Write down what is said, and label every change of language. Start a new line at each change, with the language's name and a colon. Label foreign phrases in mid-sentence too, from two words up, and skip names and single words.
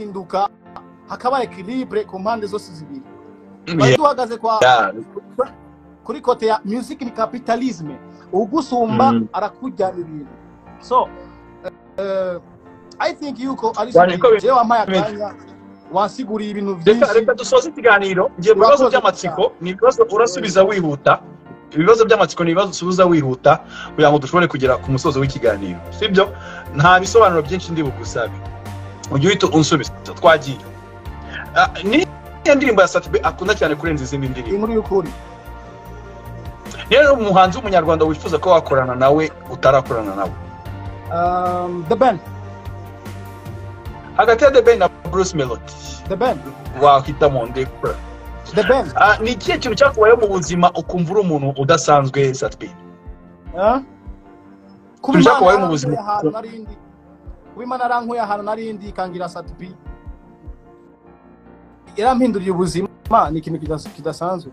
Kinyarwanda: bihinduka hakaba equilibre ku mpande zose zibiri. Bari duhagaze kuri kote ya music ni capitalisme, ugusumba arakujyana ibintu.
English: So I think
Kinyarwanda: yuko ari je wampaye akanya wasiguriye ibintu byinshi. Reka dusoze ikiganiro. Ngiye mu bibazo by'amatsiko, ni ibibazo urasubiza wihuta. Ibibazo by'amatsiko ni ibibazo usubiza wihuta kugira ngo dushobore kugera ku musozo w'ikiganiro. Sibyo? Nta bisobanuro byinshi ndi bugusabe. Ujye uhita unsubiza twagiye. Ni indirimbo ya Satbe akunda cyane kurenza izindi ndirimbo. Inkuru y'ukuri. Rero umuhanzi w'umunyarwanda wifuza ko wakorana nawe utarakorana nawe. The Belle. Hagati ya The Belle na Bruce Melody. The Belle. Wahita mu ndekura. The Belle. Ni ikihe kintu cyakubayeho mu buzima ukumva uri umuntu udasanzwe Satbe? Kuba cyakubayeho mu buzima narindi. Wimana rankuye ahantu narindi kangira Satbe. Yarampinduriye ubuzima ni ikintu kidasanzwe.